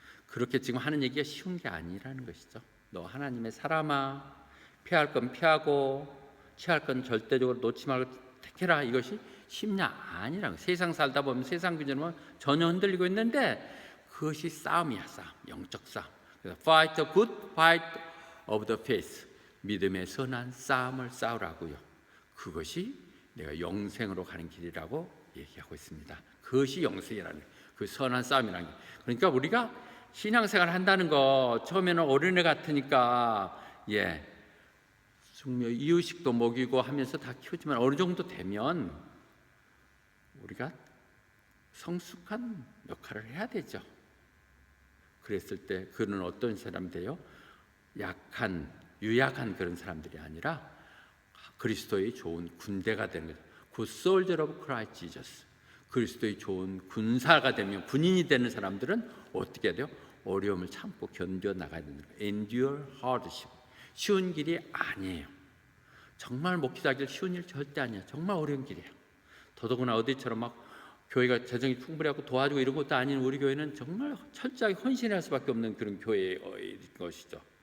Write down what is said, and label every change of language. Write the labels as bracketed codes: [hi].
[ko] 그렇게 지금 하는 얘기가 쉬운 게 아니라는 것이죠. 너 하나님의 사람아, 피할 건 피하고 취할 건 절대적으로 놓지 말고 택해라. 이것이 쉽냐? 아니라고. 세상 살다 보면 세상 기준으로 전혀 흔들리고 있는데 그것이 싸움이야. 싸움, 영적 싸움. 그래서 [en] fight a good fight of the faith. [ko] 믿음의 선한 싸움을 싸우라고요. 그것이 내가 영생으로 가는 길이라고 얘기하고 있습니다. 그것이 영생이라는 거예요. 그 선한 싸움이라는 게. 그러니까 우리가 신앙생활 한다는 거 처음에는 어린애 같으니까 중요 이유식도 먹이고 하면서 다 키우지만 어느 정도 되면 우리가 성숙한 역할을 해야 되죠. 그랬을 때 그는 어떤 사람이 돼요? 약한, 유약한 그런 사람들이 아니라 그리스도의 좋은 군대가 되는 거죠. [en] Good soldier of Christ Jesus. [ko] 그리스도의 좋은 군사가 되면, 군인이 되는 사람들은 어떻게 해야 돼요? 어려움을 참고 견뎌나가야 되는 거예요. [en] Endure hardship. [ko] 쉬운 길이 아니에요. 정말 목회자길 쉬운 일 절대 아니에요. 정말 어려운 길이에요. 더더구나 어디처럼 막 교회가 재정이 풍부하고 도와주고 이런 것도 아닌 우리 교회는 정말 철저하게 헌신할 수밖에 없는 그런 교회의 것이죠.